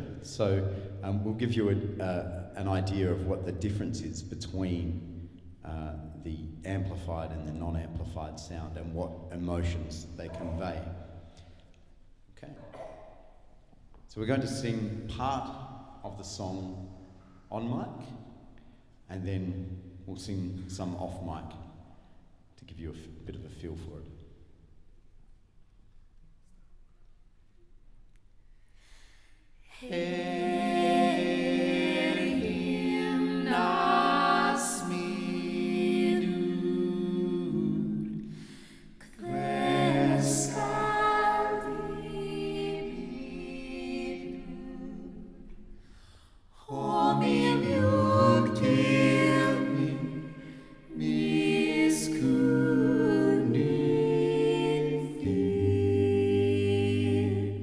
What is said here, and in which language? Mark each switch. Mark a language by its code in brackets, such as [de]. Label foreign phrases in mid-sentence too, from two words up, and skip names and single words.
[en] So we'll give you an idea of what the difference is between the amplified and the non-amplified sound and what emotions they convey. Okay. So we're going to sing part of the song on mic, and then we'll sing some off mic to give you a bit of a feel for it. [is] Heyr Himna Smiður, hver skal þig bíður, komi mjúk til mín, miskunnin þín.